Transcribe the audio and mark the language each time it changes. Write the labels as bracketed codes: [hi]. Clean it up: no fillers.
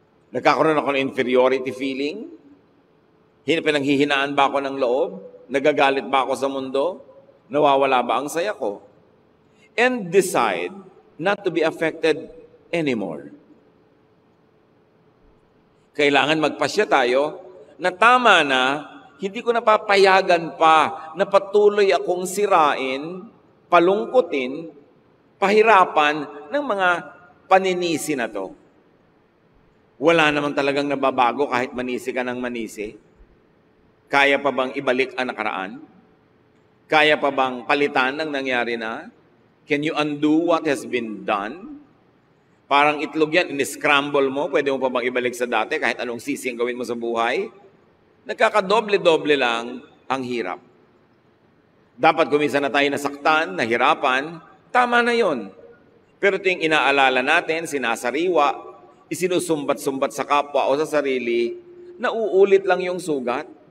[tl] Nagkakaroon ako ng inferiority feeling? Pinanghihinaan ba ako ng loob? Nagagalit ba ako sa mundo? Nawawala ba ang saya ko? [en] And decide not to be affected anymore. [tl] Kailangan magpasya tayo na tama na, hindi ko napapayagan pa na patuloy akong sirain, palungkutin, pahirapan ng mga paninisi na to. Wala naman talagang nababago kahit manisi ka ng manisi. Kaya pa bang ibalik ang nakaraan? Kaya pa bang palitan ng nangyari na? [en] Can you undo what has been done? [tl] Parang itlog yan, in-scramble mo, pwede mo pa bang ibalik sa dati kahit anong sisi ang gawin mo sa buhay? Nagkakadoble-doble lang ang hirap. Dapat kuminsan na tayo nasaktan, nahirapan, tama na yon. Pero ito yung inaalala natin, sinasariwa, isinusumbat-sumbat sa kapwa o sa sarili, nauulit lang yung sugat.